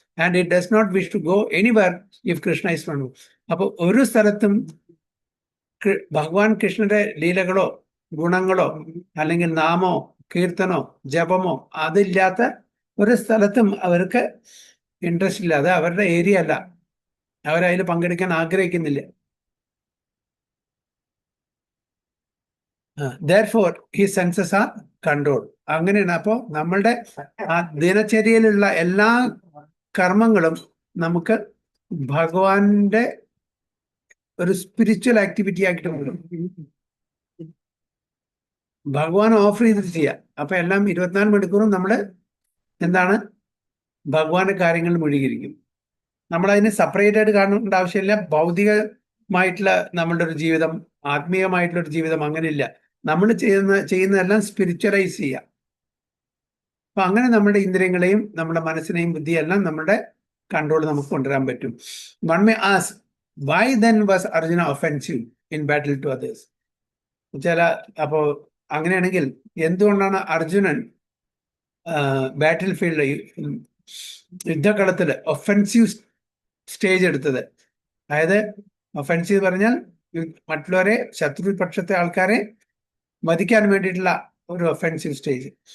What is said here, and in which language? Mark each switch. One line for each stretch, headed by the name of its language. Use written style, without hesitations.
English: And it does not wish to go anywhere if Krishna is friend.
Malayalam: അപ്പോൾ ഒരു സ്ഥലത്തും ഭഗവാൻ കൃഷ്ണന്റെ ലീലകളോ ഗുണങ്ങളോ അല്ലെങ്കിൽ നാമോ കീർത്തനോ ജപമോ അതില്ലാത്ത ഒരു സ്ഥലത്തും അവർക്ക് ഇൻട്രസ്റ്റ് ഇല്ല. അത് അവരുടെ ഏരിയ അല്ല, അവരതിൽ പങ്കെടുക്കാൻ ആഗ്രഹിക്കുന്നില്ല.
English: therefore his senses are controlled.
Malayalam: അങ്ങനെയാണ്. അപ്പോൾ നമ്മളുടെ ആ ദിനചര്യയിലുള്ള എല്ലാ കർമ്മങ്ങളും നമുക്ക് ഭഗവാന്റെ ഒരു സ്പിരിച്വൽ ആക്ടിവിറ്റി ആക്കിയിട്ട് മാറും. ഭഗവാൻ ഓഫർ ചെയ്തിട്ട് ചെയ്യാം. അപ്പൊ എല്ലാം 24 മണിക്കൂറും നമ്മൾ എന്താണ്? ഭഗവാന്റെ കാര്യങ്ങൾ മുഴുകിയിരിക്കും. നമ്മളതിനെ സെപ്പറേറ്റ് ആയിട്ട് കാണേണ്ട ആവശ്യമില്ല. ഭൗതികമായിട്ടുള്ള നമ്മളുടെ ഒരു ജീവിതം, ആത്മീയമായിട്ടുള്ള ഒരു ജീവിതം അങ്ങനെയില്ല. നമ്മൾ ചെയ്യുന്നതെല്ലാം സ്പിരിച്വലൈസ് ചെയ്യാം. അപ്പൊ അങ്ങനെ നമ്മുടെ ഇന്ദ്രിയങ്ങളെയും നമ്മുടെ മനസ്സിനെയും ബുദ്ധിയെല്ലാം നമ്മുടെ കൺട്രോൾ നമുക്ക് കൊണ്ടുവരാൻ പറ്റും.
English: One may ask, why then was Arjuna offensive in battle to others?
Malayalam: അപ്പോ അങ്ങനെയാണെങ്കിൽ എന്തുകൊണ്ടാണ് അർജുനൻ ബാറ്റിൽ ഫീൽഡ് യുദ്ധകളത്തില് ഒഫൻസീവ് സ്റ്റേജ് എടുത്തത്? അതായത് ഒഫൻസീവ് പറഞ്ഞാൽ മറ്റുള്ളവരെ, ശത്രുപക്ഷത്തെ ആൾക്കാരെ വധിക്കാൻ വേണ്ടിയിട്ടുള്ള ഒരു ഒഫൻസീവ് സ്റ്റേജ്.